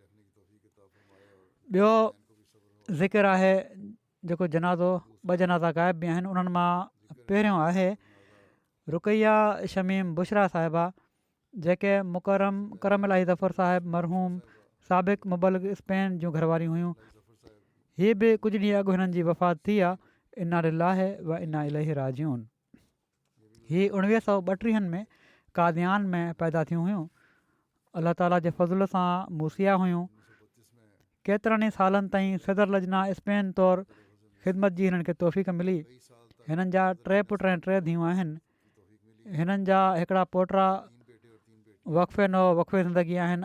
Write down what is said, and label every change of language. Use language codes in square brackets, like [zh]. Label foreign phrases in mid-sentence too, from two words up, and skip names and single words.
[sd] ॿियो ज़िक्र आहे जेको जनाज़ो, 2 जनाज़ा ग़ाइब बि आहिनि। उन्हनि मां पहिरियों आहे रुकैया शमीम बुशरा साहिबा, जेके करम इलाही ज़फ़र साहिब मरहूम साबिक़ मुबलिग स्पेन जूं घरवारियूं हुयूं। हीअ बि कुझु ॾींहं अॻु हिननि जी वफ़ात थी आहे। [ar] إنا لله وإنا إليه راجعون. [sd] हीअ 1932 में कादियान में पैदा थियूं हुयूं। अलाह ताला जे फज़ुल सां मूसिया हुयूं। केतिरनि ई सालनि ताईं सदर लजना स्पेन तौरु ख़िदमत जी हिननि खे तौफ़ीक़ मिली। हिननि जा 3 पुट ऐं 3 धीअरूं आहिनि। हिननि जा हिकिड़ा पोटा वक़फ़े ज़िंदगी आहिनि।